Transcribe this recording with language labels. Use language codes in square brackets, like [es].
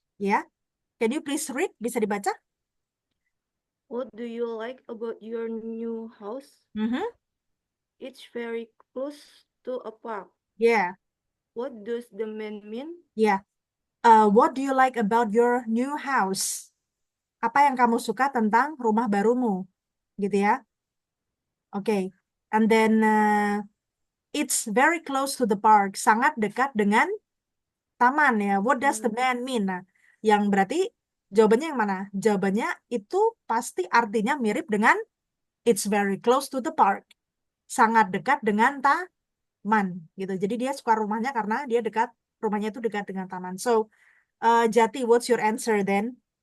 [en] Ya. Can you please read? [id] Bisa dibaca? [en] What do you like about your new house? Mhm. It's very close to a park. Yeah. What does the man mean? Yeah. What do you like about your new house? [id] Apa yang kamu suka tentang rumah barumu? Gitu ya. Oke. [en] And then it's very close to the park. [id] Sangat dekat dengan taman ya. [en] What does the man mean? [id] Nah, yang berarti jawabannya yang mana? Jawabannya itu pasti artinya mirip dengan [en] it's very close to the park. [id] Sangat dekat dengan taman gitu. Jadi dia suka rumahnya karena dia dekat rumahnya itu dekat dengan taman. [en] So, Jati, what's your answer then?